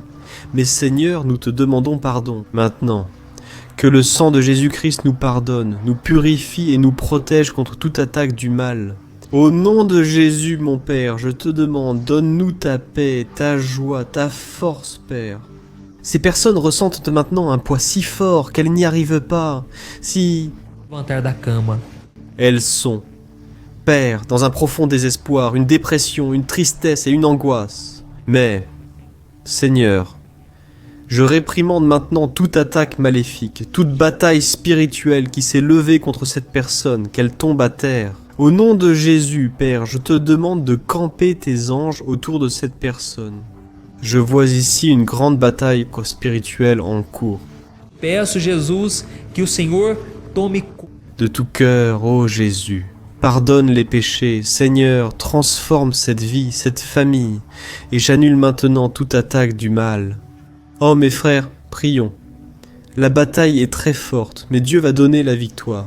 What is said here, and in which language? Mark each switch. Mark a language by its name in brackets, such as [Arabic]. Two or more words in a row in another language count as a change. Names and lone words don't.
[French] Mais Seigneur, nous te demandons pardon. Maintenant, que le sang de Jésus-Christ nous pardonne, nous purifie et nous protège contre toute attaque du mal. Au nom de Jésus, mon Père, je te demande, donne-nous ta paix, ta joie, ta force, Père. Ces personnes ressentent maintenant un poids si fort qu'elles n'y arrivent pas. [Portuguese] Levantar da cama. [French] Elles sont, Père, dans un profond désespoir, une dépression, une tristesse et une angoisse. Mais, Seigneur, je réprimande maintenant toute attaque maléfique, toute bataille spirituelle qui s'est levée contre cette personne, qu'elle tombe à terre. Au nom de Jésus, Père, je te demande de camper tes anges autour de cette personne. Je vois ici une grande bataille spirituelle en cours. [Portuguese] Peço, Jesus, que o Senhor tome conta. [French] De tout cœur, ô Jésus, pardonne les péchés. Seigneur, transforme cette vie, cette famille, et j'annule maintenant toute attaque du mal. Oh mes frères, prions. La bataille est très forte, mais Dieu va donner la victoire.